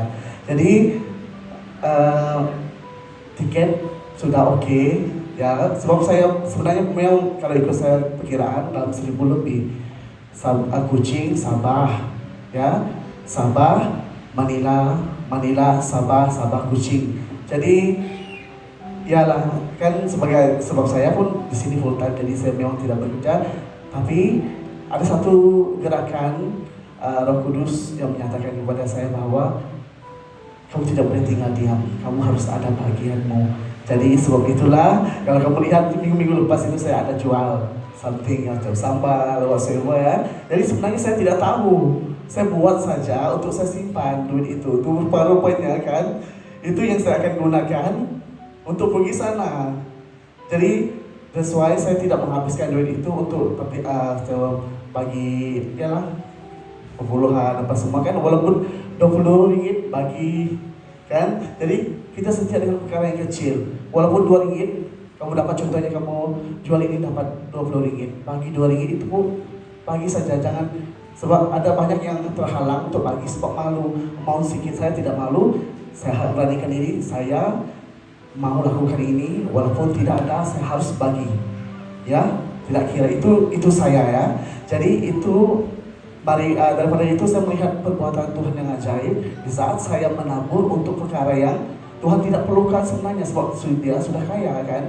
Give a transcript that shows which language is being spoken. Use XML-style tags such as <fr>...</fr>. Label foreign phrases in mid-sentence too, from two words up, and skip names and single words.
<ms>Jadi tiket sudah oke ya, sebab saya sebenarnya memang kalau ikut saya perkiraan dalam 1.000 lebih. Kuching, Sabah ya, Sabah, Manila, Sabah, Kuching. Jadi yalah kan, sebab saya pun di sini</ms> <en>full time,</en> <ms>jadi saya memang tidak bekerja. Tapi ada satu gerakan Roh Kudus yang menyatakan kepada saya bahwa kamu tidak boleh tinggal diam, kamu harus ada bagianmu. Jadi sebab itulah kalau kamu lihat minggu-minggu lepas itu saya ada jual something macam sambal, whatever ya. Jadi sebenarnya saya tidak tahu, saya buat saja untuk saya simpan duit itu. Rupa-rupanya kan, itu yang saya akan gunakan untuk pergi sana. Jadi</ms> <en>that's why</en> <ms>saya tidak menghabiskan duit itu untuk bagi ya lah puluhan apa semua kan, walaupun 20 ringgit bagi kan. Jadi kita setia dengan perkara yang kecil, walaupun 2 ringgit kamu dapat, contohnya kamu jual ini dapat 20 ringgit, bagi 2 ringgit itu pun bagi saja, jangan. Sebab ada banyak yang terhalang untuk bagi sebab malu, mau sedikit. Saya tidak malu, saya beranikan diri, saya mau lakukan ini walaupun tidak ada, saya harus bagi ya, tidak kira itu saya ya. Jadi itu daripada itu saya melihat perbuatan Tuhan yang ajaib di saat saya menabur untuk perkara yang Tuhan tidak perlukan sebenarnya, sebab dia sudah kaya kan.</ms>